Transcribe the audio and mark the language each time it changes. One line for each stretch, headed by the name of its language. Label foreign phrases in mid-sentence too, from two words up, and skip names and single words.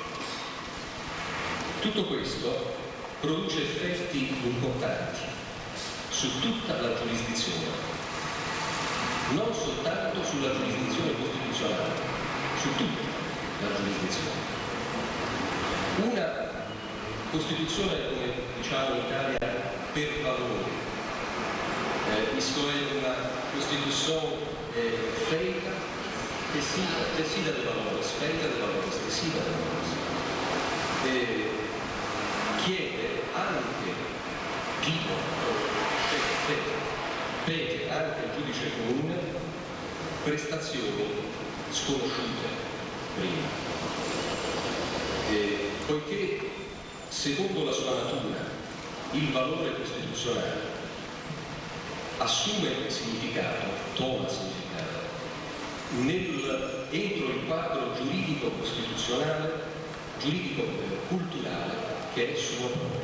Italian: Tutto questo produce effetti importanti su tutta la giurisdizione, non soltanto sulla giurisdizione costituzionale, su tutta la giurisdizione. Una Costituzione, come diciamo in Italia, per valori.
Portuguese: Isto
Italian: è una Costituzione
Portuguese: feita, tessida de valores, feita de valores, tessida de valores.
Italian: Chiede anche, pede anche al giudice comune prestazioni sconosciute prima. Poiché secondo la sua natura il valore costituzionale assume significato, toma significato, entro il quadro giuridico costituzionale, giuridico culturale che è suo proprio.